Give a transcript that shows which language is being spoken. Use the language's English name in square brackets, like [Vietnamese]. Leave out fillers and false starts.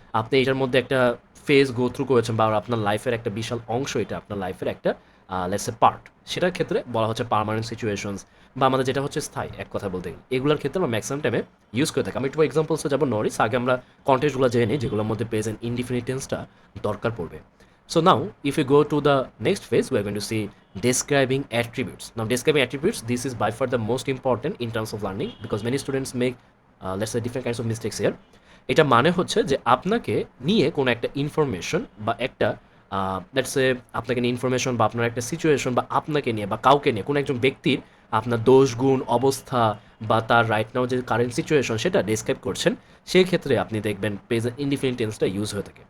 [Bangla] আপনি এটার মধ্যে একটা ফেজ গো থ্রু করেছেন, বা আপনার লাইফের একটা বিশাল অংশ, এটা আপনার লাইফের একটা লেটস এ পার্ট, সেটার ক্ষেত্রে বলা হচ্ছে পার্মানেন্ট সিচুয়েশনস, বা আমাদের যেটা হচ্ছে স্থায়ী, এক কথা বলতে গেলে এগুলোর ক্ষেত্রে আমরা ম্যাক্সিমাম টাইমে ইউজ করে থাকি। আমি একটু এক্সাম্পলসে যাবো নরিস, আগে আমরা কন্টেন্টগুলো জেনে নিই যেগুলোর মধ্যে প্রেজেন্ট ইনডিফিনিট টেন্সটা দরকার পড়বে। [English] So now, if you go to the next phase, we are going to see describing attributes. Now, describing attributes, this is by far the most important in terms of learning because many students make, let's say, different kinds of mistakes here. [Bangla] এটা মানে হচ্ছে যে আপনাকে নিয়ে কোনো একটা information বা একটা লেটস সে আপনাকে নিয়ে ইনফরমেশন বা আপনার একটা সিচুয়েশন বা আপনাকে নিয়ে বা কাউকে নিয়ে কোনো একজন ব্যক্তির আপনার দোষ গুণ অবস্থা বা তার রাইট নাও যে কারেন্ট সিচুয়েশন সেটা ডেসক্রাইব করছেন, সেই ক্ষেত্রে আপনি দেখবেন প্রেজেন্ট ইনডিফিনিট টেন্সটা ইউজ হয়ে থাকে।